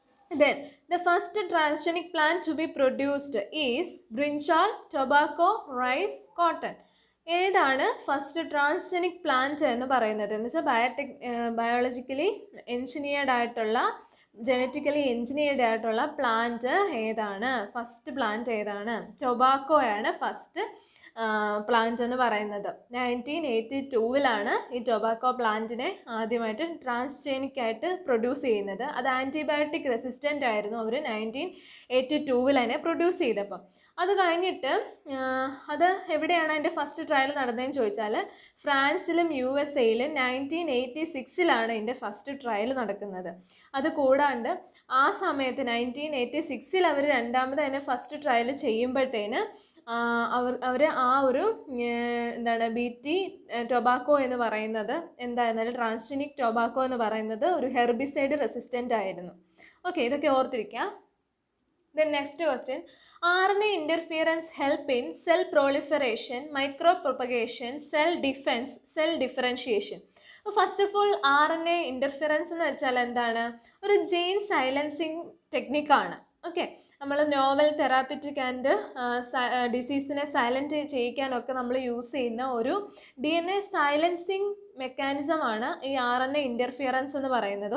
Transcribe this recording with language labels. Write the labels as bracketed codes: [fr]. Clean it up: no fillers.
[en] Then the first transgenic plant to be produced is brinjal, tobacco, rice, cotton. [ml] ഏതാണ് first transgenic plant എന്ന് പറയുന്നത്? എന്ന് വെച്ചാൽ biologically engineered ആയിട്ടുള്ള, ജനറ്റിക്കലി എൻജിനീയർഡ് ആയിട്ടുള്ള പ്ലാന്റ് ഏതാണ്? ഫസ്റ്റ് പ്ലാന്റ് ഏതാണ്? ടൊബാക്കോയാണ് ഫസ്റ്റ് പ്ലാന്റ് എന്ന് പറയുന്നത്. 1982 ഈ ടൊബാക്കോ പ്ലാന്റിനെ ആദ്യമായിട്ട് ട്രാൻസ്ജെനിക് ആയിട്ട് പ്രൊഡ്യൂസ് ചെയ്യുന്നത്. അത് ആൻറ്റിബയോട്ടിക് റെസിസ്റ്റൻ്റ് ആയിരുന്നു. അവർ 1982 അതിനെ പ്രൊഡ്യൂസ് ചെയ്തപ്പം. അത് കഴിഞ്ഞിട്ട് അത് എവിടെയാണ് അതിൻ്റെ ഫസ്റ്റ് ട്രയൽ നടന്നതെന്ന് ചോദിച്ചാൽ ഫ്രാൻസിലും USA-യിലും 1986 ഇതിൻ്റെ ഫസ്റ്റ് ട്രയൽ നടക്കുന്നത്. അത് കൂടാണ്ട് ആ സമയത്ത് 1986 അവർ രണ്ടാമത് അതിനെ ഫസ്റ്റ് ട്രയൽ ചെയ്യുമ്പോഴത്തേന് അവർ ആ ഒരു എന്താണ് BT ടൊബാക്കോ എന്ന് പറയുന്നത് എന്തായിരുന്നാലും ട്രാൻസ്ജെനിക് ടൊബാക്കോ എന്ന് പറയുന്നത് ഒരു ഹെർബിസൈഡ് റെസിസ്റ്റൻ്റ് ആയിരുന്നു. ഓക്കെ, ഇതൊക്കെ ഓർത്തിരിക്കാം. [en] Then next question, RNA interference help in cell proliferation, micropropagation, cell defense, cell differentiation. [ml] First of all RNA interference എന്ന് വെച്ചാൽ എന്താണ്? ഒരു ജീൻ സൈലൻസിങ് ടെക്നിക്കാണ്. ഓക്കെ, നമ്മൾ നോവൽ തെറാപ്പിറ്റിക് ആൻഡ് ഡിസീസിനെ സൈലൻറ്റ് ചെയ്യിക്കാനൊക്കെ നമ്മൾ യൂസ് ചെയ്യുന്ന ഒരു DNA സൈലൻസിങ് മെക്കാനിസമാണ് ഈ RNA ഇൻ്റർഫിയറൻസ് എന്ന് പറയുന്നത്.